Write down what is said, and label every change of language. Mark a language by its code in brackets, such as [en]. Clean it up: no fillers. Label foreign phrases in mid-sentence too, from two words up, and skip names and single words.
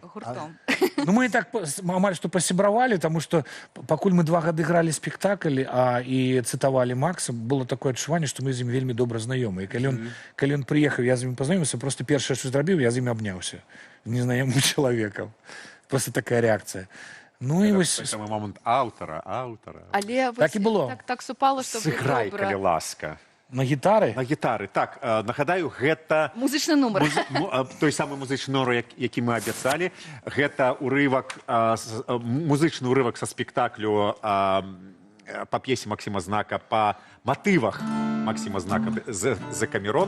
[be] Ну, мы так амаль што пасябравалі, таму што пакуль мы 2 гады гралі спектакль і цытавалі Макса, было такое адчуванне, што мы з ім вельмі добра знаёмы. І калі ён прыехаў, я з ім пазнаёміўся, проста першае, што зрабіў, я з ім абняўся, незнаёмым чалавекам. [ru] Просто такая реакция. [uk] Ну і ось... Той самий момент аўтара. [be] Але Так і было. Так супало, што Сыграй, калі ласка. На гітары? На гітары, так. Нагадаю, гэта... Музычны нумар. Той самы музычны нумар, які мы абяцалі. Гэта музычны ўрывак са спектаклю па п'есе Максіма Знака, па матывах Максіма Знака «Закамерон».